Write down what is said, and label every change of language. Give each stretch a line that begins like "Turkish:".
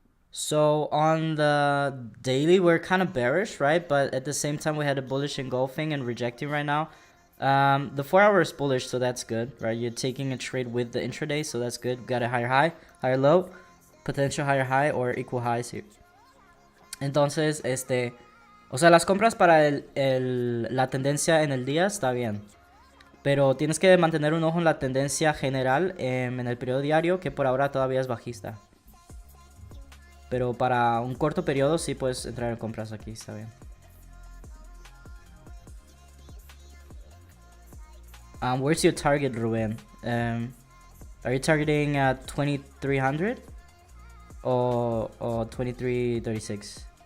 English: So on the daily, we're kind of bearish, right? But at the same time, we had a bullish engulfing and rejecting right now. The 4 hour is bullish, so that's good, right? You're taking a trade with the intraday, so that's good. Got a higher high, higher low, potential higher high or equal highs here.
Spanish: Entonces, o sea, las compras para la tendencia en el día está bien, pero tienes que mantener un ojo en la tendencia general en el periodo diario, que por ahora todavía es bajista. Pero para un corto periodo sí puedes entrar en compras aquí, está bien.
English: Where's your target, Ruben? Are you targeting 2300 or 2336?